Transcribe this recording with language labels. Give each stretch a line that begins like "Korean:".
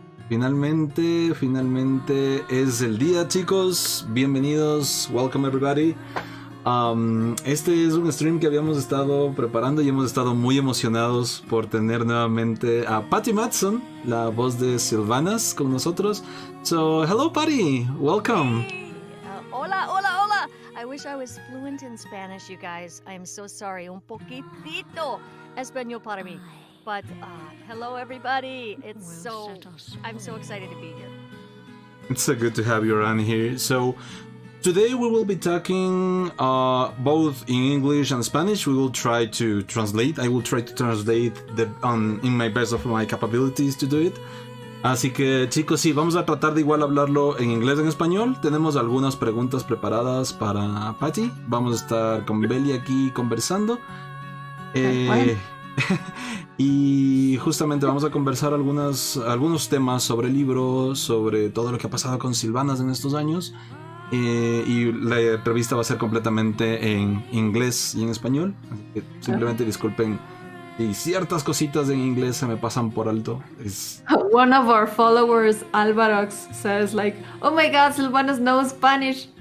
Spanish: Finalmente es el día, chicos. Bienvenidos.
English: Welcome everybody.
Spanish: Este es un stream que habíamos estado preparando y hemos estado muy emocionados por tener nuevamente a Patty Mattson, la voz de Sylvanas, con nosotros.
English: So, hello Patty, welcome.
Spanish: Hey. Hola, hola, hola.
English: I wish I was fluent in Spanish, you guys. I'm so sorry.
Spanish: Un poquitito español para mí.
English: But hello everybody. I'm so excited to be here. It's so good to have you around here. So today we will be talking both in English and Spanish. We will try to translate. I will try to translate in my best of my capabilities to do it.
Spanish: Así que chicos, sí, vamos a tratar de igual hablarlo en inglés y en español. Tenemos algunas preguntas preparadas para Patty. Vamos a estar con Beli aquí conversando. Y justamente vamos a conversar algunos temas sobre el libro, sobre todo lo que ha pasado con Sylvanas en estos años. Y la entrevista va a ser completamente en inglés y en español. Así que simplemente disculpen si ciertas cositas en inglés se me pasan por alto.
English: One of our followers, Alvarox, says like, "Oh my God, Sylvanas knows Spanish.